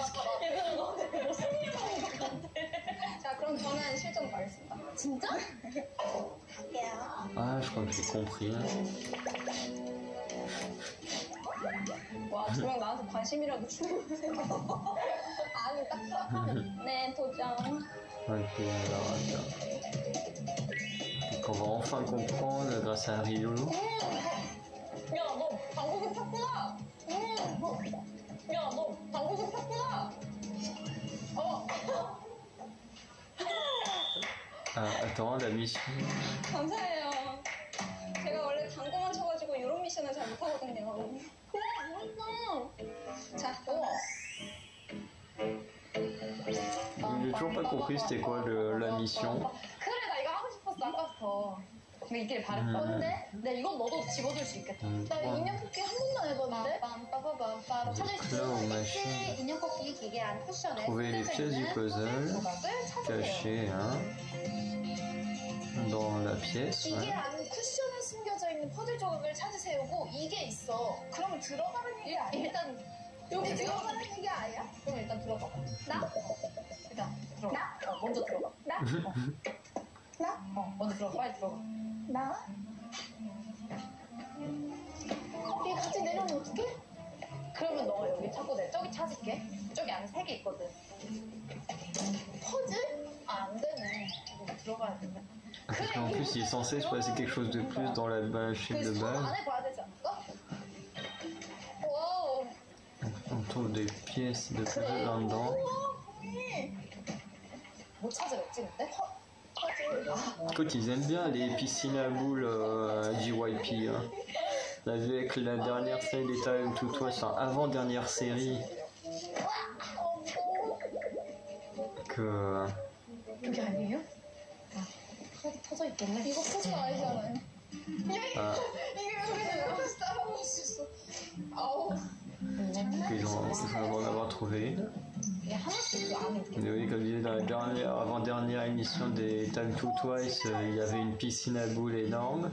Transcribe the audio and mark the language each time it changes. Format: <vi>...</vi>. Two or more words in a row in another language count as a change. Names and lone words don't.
<ko>얘들아 너 무슨 일 하는 것 같아. 자, 그럼 저는 실전 가겠습니다. 진짜? 갈게요.</ko> <fr>Ah, je crois que j'ai compris.</fr> <ko>와, 조명 나한테 관심이라도 주세요. 아니, 딱 네, 도전.</ko> <fr>Ok, alors attends. Donc on va enfin comprendre grâce à Ryu.</fr> <ko>야 너 방구석 폈구나. 야 너 방구석 폈구나.</ko> <fr>Ah, attends, la mission.</fr> <ko>감사해요. 제가 원래 당구만 쳐가지고 이런 미션을 잘 못하거든요. 자,</ko> <fr>J'ai toujours pas compris c'était quoi la mission.</fr> <ko>그래, 나 이거 하고 싶었어, 아까부터. 근데 이길 바랬던 건데, 근데 이건 너도 집어줄 수 있겠다. 나 인형 뽑기 한 번도 안 해봤는데? 빰빰빰빰빰. 찾을 수 Claw 있는 machine. 인형 뽑기 기계 안 쿠션에</ko> <fr>Trouver les pièces du puzzle</fr> <ko>조각을 찾으세요.</ko> <fr>cachées hein, dans la pièce.</fr> <ko>이게</ko> <fr>Ouais.</fr> <ko>안 쿠션에 숨겨져 있는 퍼즐 조각을 찾으세요고 이게 있어. 그러면 들어가는 얘기 아니야? 일단 여기 들어가는 얘기 아니야? 그럼 일단 들어가. 나? 일단 들어가. 나? 먼저 들어가. 나? 나? 먼저 들어가. 빨리 들어가. 나? 얘 같이 내려오면 어떡해? 그러면 너가 여기 찾고 내가 저기 찾을게. 저기 안에 3개 있거든. 퍼즐? 아, 안 되네. 여기 들어가야 되네.</ko> <fr>Parce qu'en plus, il est censé se passer quelque chose de plus dans la machine de 그 base.</fr> <ko>안에 봐야 되지 않을까? 와우.</ko> <fr>On trouve des pièces de puzzle là-dedans.</fr> <ko>못 찾으랬지 근데?</ko> <fr>Écoute, ils aiment bien les piscines à boules JYP. Hein. On a vu avec la dernière série des Time to Twice, enfin avant-dernière série, que</fr> <ko>여기 아니에요? 여기 터져 있겠네. 이거 퍼즐 아니잖아요. ah, 이게 여기서 이렇게 싸먹을 수 있어. 아우.</ko> <fr>qu'ils vont en avoir trouvé une.</fr> <ko>얘 하나씩 그 안에 있겠네.</ko> <fr>Mais oui, comme je disais dans la dernière, avant-dernière émission des Time to Twice, il y avait une piscine à boules énorme.</fr>